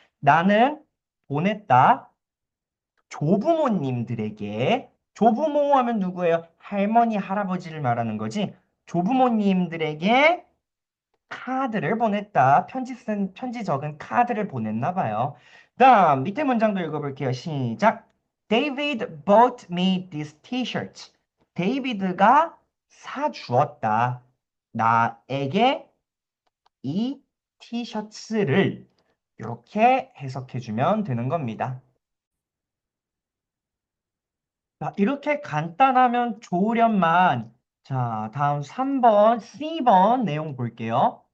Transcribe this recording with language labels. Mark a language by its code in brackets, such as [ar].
[ko] 나는 보냈다. 조부모님들에게. 조부모 하면 누구예요? 할머니, 할아버지를 말하는 거지. 조부모님들에게 카드를 보냈다. 편지 적은 카드를 보냈나 봐요. 다음 밑에 문장도 읽어볼게요. 시작. [en] David bought me these t-shirts. [ko] 데이비드가 사주었다. 나에게 이 티셔츠를 이렇게 해석해주면 되는 겁니다. 자, 이렇게 간단하면 좋으련만. 자, 다음 3번, C번 내용 볼게요.